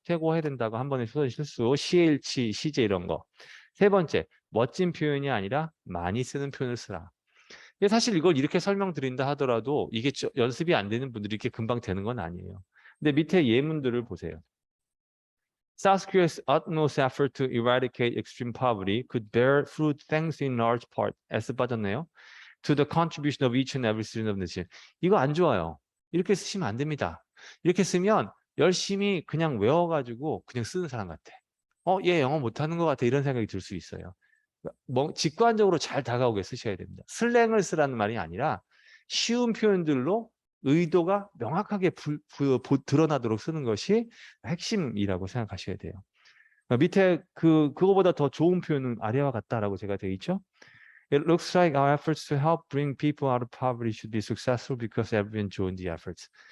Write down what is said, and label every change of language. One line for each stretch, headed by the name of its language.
Korean: 최고 해야 된다고 한 번에 실수, 시일치, 시제 이런 거. 세 번째, 멋진 표현이 아니라 많이 쓰는 표현을 쓰라. 사실 이걸 이렇게 설명드린다 하더라도 이게 연습이 안 되는 분들이 이렇게 금방 되는 건 아니에요. 근데 밑에 예문들을 보세요.
English: South Korea's utmost effort to eradicate extreme poverty could bear fruit thanks in large part,
Korean: S 빠졌네요.
English: To the contribution of each and every student of the nation.
Korean: 이거 안 좋아요. 이렇게 쓰시면 안 됩니다. 이렇게 쓰면 열심히 그냥 외워가지고 그냥 쓰는 사람 같아. 얘 영어 못하는 것 같아. 이런 생각이 들 수 있어요. 직관적으로 잘 다가오게 쓰셔야 됩니다. 슬랭을 쓰라는 말이 아니라 쉬운 표현들로 의도가 명확하게 드러나도록 쓰는 것이 핵심이라고 생각하셔야 돼요. 밑에 그거보다 더 좋은 표현은 아래와 같다라고 제가 되어 있죠.
English: It looks like our efforts to help bring people out of poverty should be successful because everyone joined the efforts.